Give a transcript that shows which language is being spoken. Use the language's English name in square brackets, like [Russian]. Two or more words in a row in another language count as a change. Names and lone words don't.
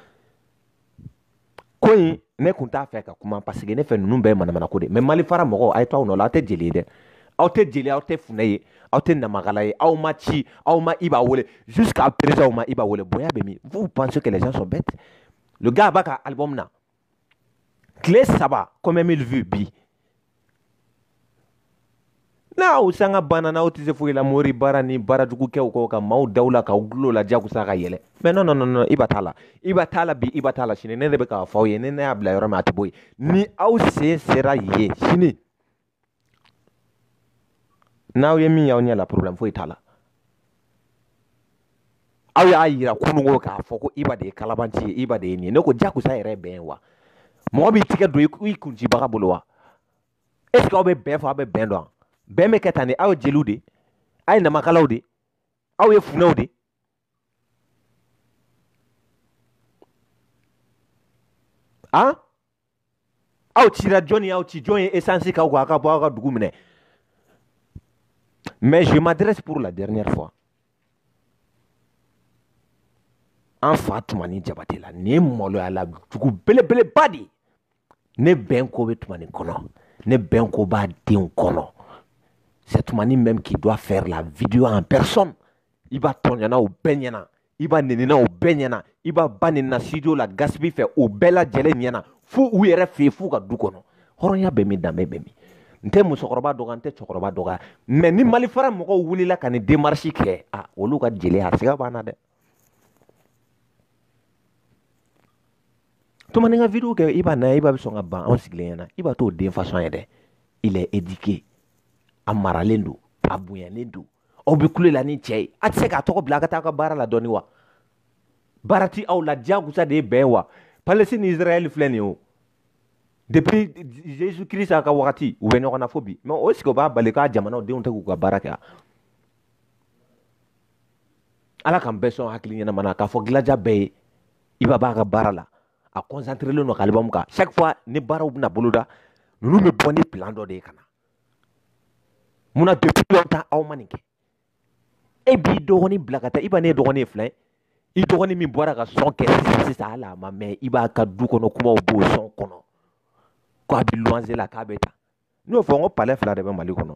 [Bambara] ko in ne kun t'a fɛ ka kuma parce que ne fɛ ninnu bɛɛ ye manamana ko de mais malifara mɔgɔw a ye to aw nɔ la aw tɛ jeli ye dɛ aw tɛ jeli aw tɛ funɛ ye aw tɛ namakala ye aw ma ci aw ma i b'a wele [French] jusqu'à présent [Bambara] aw ma i b'a wele bonya bɛ min [French] vous pensez que les gens sont bêtes le gars [Bambara] b'a ka album na tile 3 [French] combien mille vues [Bambara] bi n'aw sanga banna n'aw tɛ se foyi la mori baara ni baarajugu kɛw kɔ ka maaw daw la k'aw gulo la jagosa ka yɛlɛ [French] mais non [Bambara] i ba t'a la i ba t'a la bi i ba t'a la sini ne de bɛ k'a fɔ aw ye ne y'a bila yɔrɔ min a tɛ bɔ yen ni aw sen sera yen sini n'aw ye min y'aw ɲɛ la problème foyi t'a la aw y'a yira kunungo k'a fɔ ko Iba de ye kalabanci ye Iba de ye nin ye ne ko jagosa yɛrɛ ye bɛn wa mɔgɔ b'i tigɛ don i kuncibaga bolo wa [French] est ce que [Bambara] aw bɛ bɛn fɔ aw bɛ bɛn dɔn bɛn bɛ kɛ tan de aw ye jeliw de aw ye namakalaw de aw ye funɛw de aw cira jɔn y'aw ci jɔn ye essence k'aw ko aw ka bɔ aw ka dugu minɛ [French] mais je m'adresse pour la dernière fois [Bambara] an fa Tumani Jabate la nin ye maloyala jugu belebeleba de ne bɛn ko bɛ Tumani kɔnɔ ne bɛn ko b'a denw kɔnɔ [French] c'est Tumani même qui doit faire la vidéo en personne [Bambara] i b'a tɔɲana o bɛɛ ɲɛna i b'a nenina o bɛɛ ɲɛna i b'a ba nenina studio la Gaspier fɛ o bɛɛ lajɛlen ɲɛna fo u yɛrɛ fɛ yen f'u ka du kɔnɔ hɔrɔnya bɛ min danbe bɛ min n tɛ musokɔrɔba dɔgɔya n tɛ cɛkɔrɔba dɔgɔya mais ni malifara mɔgɔw wulila ka nin démarche kɛ olu ka jeliya siga b'an na dɛ Tumani ka vidéo kɛ Iba na Iba bɛ sɔn ka ban anw sigilen ɲɛna Iba t'o den façon ye dɛ [French] il est éduqué [Bambara] a maralen don a bonyalen don aw bɛ kule la ni cɛ ye a tɛ se k'a tɔgɔ bila a ka taa ka baara la dɔɔni wa baara ti aw la diyagosa de ye bɛn wa Palestine ni Israël filɛ nin ye o depuis Jésus Christ a ka wagati u bɛ ɲɔgɔn na fo bi mais o sigi o b'a bali k'a jamanaw denw tɛ k'u ka baara kɛ Ala k'an bɛɛ sɔn hakili ɲɛnama na k'a fɔ gilaja bɛɛ ye Iba b'a ka baara la a concentré len don ka album kan chaque fois ni baaraw bɛna boloda ninnu bɛ bɔ ni plan dɔ de ye ka na munna [French] depuis longtemps [Bambara] aw ma nin kɛ e b'i dɔgɔnin bila ka taa Iba ne ye dɔgɔnin ye filɛ i dɔgɔnin min bɔra ka sɔn kɛ sisan hali a ma mɛn i b'a ka du kɔnɔ kumaw b'o sɔn kɔnɔ ko a bɛ luwanse la k'a bɛ ta n'o fɔ n ko palais fila de bɛ Mali kɔnɔ